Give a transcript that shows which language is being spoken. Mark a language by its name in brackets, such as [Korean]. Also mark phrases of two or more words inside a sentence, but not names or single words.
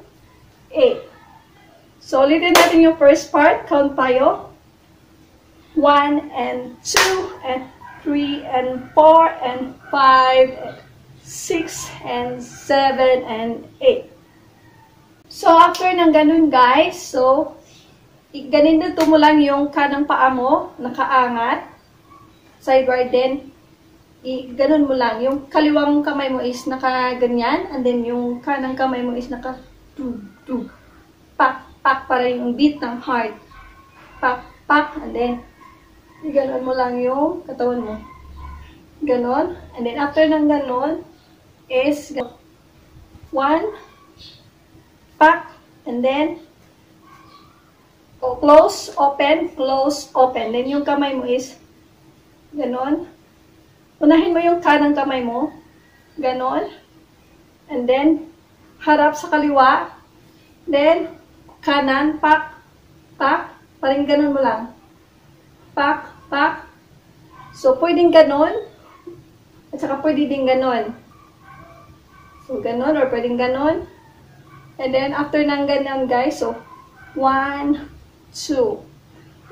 [Filipino] 8. So, ulitin natin yung [English] first part. [Filipino] Count tayo. [English] 1 and 2 and 3 and 4 and 5 and 6 and 7 and 8. So, after [Filipino] ng ganun, guys, so, ganito mo lang yung kanang paa mo, nakaangat. [English] Sideward, then, [Filipino] ganun mo lang. Yung kaliwang kamay mo is naka-ganyan, [English] and then [Filipino] yung kanang kamay mo is naka-tug. Pak, para yung beat ng heart. Pak, [English] and then, [Filipino] ganun mo lang yung katawan mo. Ganon. [English] And then, [Filipino] after ng ganon, [English] is, 1, pak, and then, close, open, close, open. [Filipino] Then, yung kamay mo is, ganon. Unahin mo yung kanang kamay mo. Ganon. [English] And then, [Filipino] harap sa kaliwa. Then, kanan, pak, pak. Parang ganon mo lang. Pak, pak. So, pwedeng ganon. At saka pwede din ganon. So, ganon or pwedeng ganon. [English] And then, after [Filipino] ng ganon, guys, so, 1, 2.